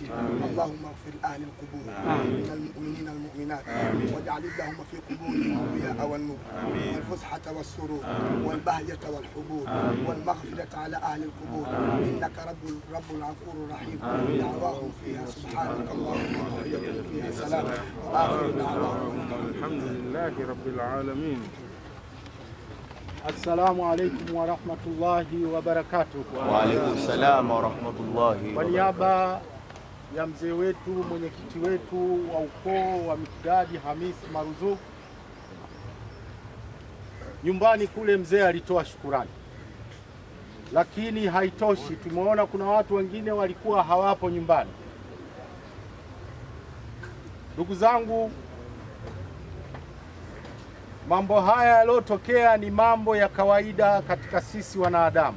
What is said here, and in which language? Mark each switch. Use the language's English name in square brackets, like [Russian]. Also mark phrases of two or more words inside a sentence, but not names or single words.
[Arabic] اللهم اغفر أهل القبور من المؤمنين والمؤمنات، واجعل اللهم في قبورهم الضياء والنور والفسحة والسرور والبهجة والحبور والمغفرة على أهل القبور، إنك رب الغفور الرحيم. دعواهم فيها سبحانك اللهم وتحيتهم فيها سلام وآخر دعواهم الحمد لله رب العالمين. السلام عليكم ورحمة الله وبركاته. وعليكم السلام ورحمة الله. [Swahili] Kwa niaba ya mzee wetu, mwenyekiti wetu wa ukoo wa Mikdadi Hamis Marzuku, nyumbani kule mzee alitoa shukurani, lakini haitoshi. Tumeona kuna watu wengine walikuwa hawapo nyumbani. Ndugu zangu, mambo haya yaliyotokea ni mambo ya kawaida katika sisi wanadamu.